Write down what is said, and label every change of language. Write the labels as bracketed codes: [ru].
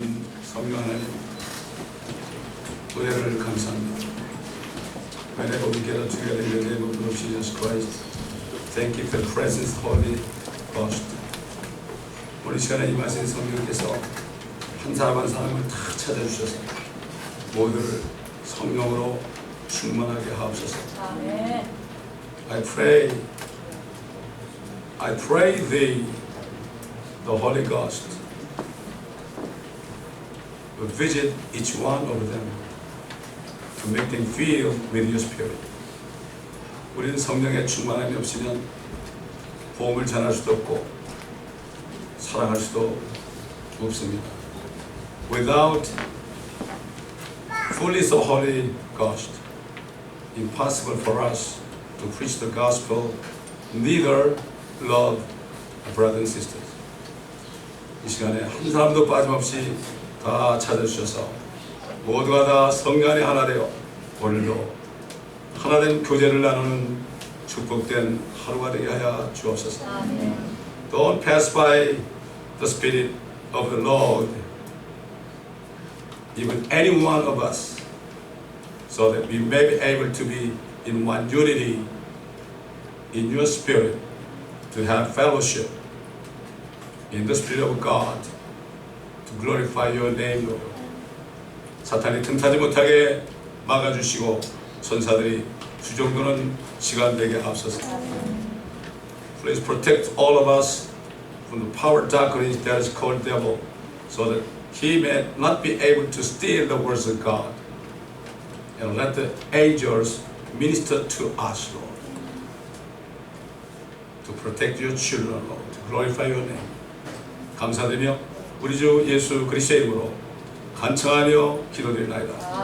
[ko] 성령 하나님, 은혜를 감사합니다. [en] Whenever we gather together in the name of the Lord Jesus Christ, thank you for the presence of the Holy Ghost. [ko] 오늘 시간에 임하신 성령께서 한 사람 한 사람을 다 찾아주셔서 모두를 성령으로 충만하게 하옵소서. 아멘. [en] I pray thee, the Holy Ghost, will visit each one of them to make them feel with your spirit. [ko] 우리는 성령의 충만함이 없으면 복음을 전할 수도 없고 사랑할 수도 없습니다. [en] Without fullness of Holy Ghost, impossible for us to preach the gospel, neither love our brothers and sisters. [ko] 이 시간에 한 사람도 빠짐없이 다 찾아주셔서 모두가 다 성령 안에 하나 되어 오늘도 하나된 교제를 나누는 축복된 하루가 되게 하여 주옵소서. [en] Don't pass by the Spirit of the Lord, even any one of us, so that we may be able to be in one unity in your spirit, to have fellowship in the Spirit of God, to glorify your name, Lord. [ko] 사탄이 틈타지 못하게 막아주시고 천사들이 주정도는 시간 되게 앞서서 [en] Please protect all of us from the power of darkness that is called devil, so that he may not be able to steal the words of God. And let the angels minister to us, Lord, to protect your children, Lord, to glorify your name. [ko] 감사드리며 우리 주 예수 그리스도의 이름으로 간청하며 기도드리나이다.